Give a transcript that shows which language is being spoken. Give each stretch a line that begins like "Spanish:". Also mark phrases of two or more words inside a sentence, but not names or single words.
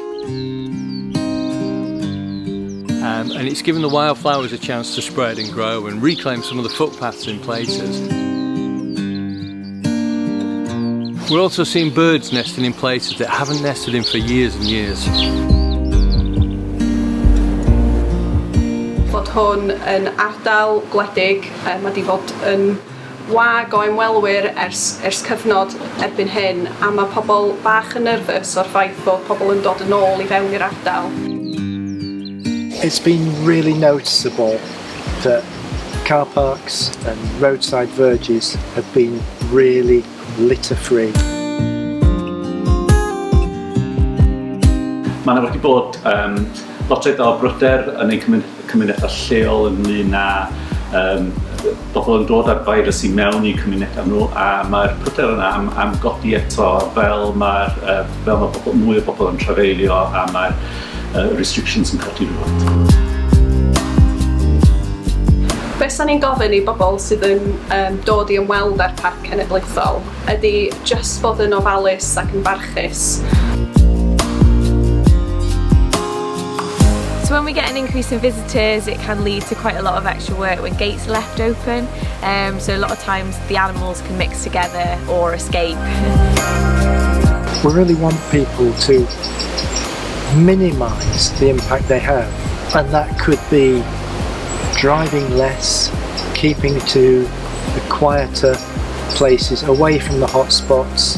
English: And it's given the wildflowers a chance to spread and grow and reclaim some of the footpaths in places. We're also seeing birds nesting in places that haven't nested in for years and years.
Welsh: Bod hwn yn ardal gwledig, mae di fod yn wag o ymwelwyr ers cyfnod erbyn hyn, a mae pobl bach yn nerfus o'r ffaith bod pobl yn dod yn ôl I fewn i'r ardal.
English: It's been really noticeable that car parks and roadside verges have been really litter-free.
Welsh: Mae yna wedi bod lotriad o bryder yn ein cymunedau lleol ynglyn â bobl yn dod ar virus I mewn I cymunedau nhw, a mae'r pryder yna am godi eto fel mae mwy o bobl yn trafeilio a mae'r restrictions yn codi rhywbeth. Be sa'n ni'n gofyn I bobl sydd yn dod I ymweld â'r Parc Cenedlaethol ydy just bod yn ofalus ac yn barchus.
English: So when we get an increase in visitors, it can lead to quite a lot of extra work when gates are left open. So a lot of times the animals can mix together or escape. We really want people to minimise the impact they have, and that could be driving less, keeping to the quieter places away from the hot spots.